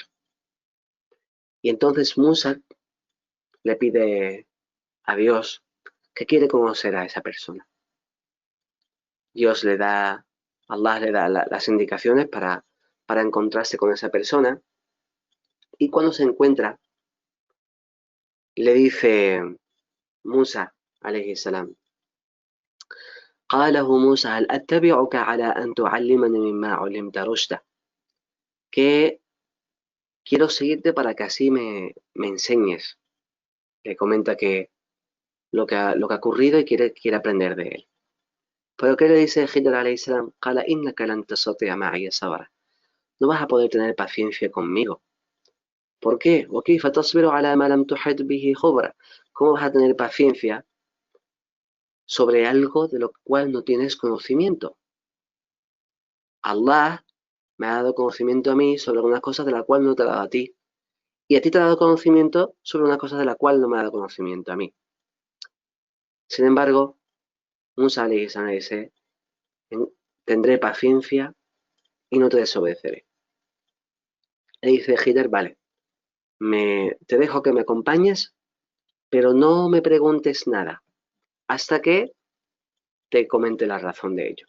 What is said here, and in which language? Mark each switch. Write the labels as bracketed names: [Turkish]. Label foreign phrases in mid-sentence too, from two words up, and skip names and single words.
[Spanish] Y entonces Musa le pide a Dios que quiere conocer a esa persona. Dios le da, Allah le da las indicaciones para encontrarse con esa persona y cuando se encuentra le dice Musa [Arabic] عليه السلام قاله موسى هل أتبعك على أن تعلمني مما علمت رشدا [Spanish] que quiero seguirte para que así me enseñes. Le comenta que lo que ha ocurrido y quiere aprender de él. Pero ¿qué le dice Khidr [Arabic] عليه السلام? قال إنك لن تستطيع معي صبرا. [Spanish] No vas a poder tener paciencia conmigo. ¿Por qué? [Arabic] وكيف تصبر على ما لم تحط به خبرا. [Spanish] ¿Cómo vas a tener paciencia sobre algo de lo cual no tienes conocimiento? Allah me ha dado conocimiento a mí sobre algunas cosas de las cuales no te ha dado a ti. Y a ti te ha dado conocimiento sobre una cosa de la cual no me ha dado conocimiento a mí. Sin embargo, Musa [Arabic] عليه السلام [Spanish] dice, tendré paciencia y no te desobedeceré. Le dice Khidr, vale, te dejo que me acompañes, pero no me preguntes nada hasta que te comente la razón de ello.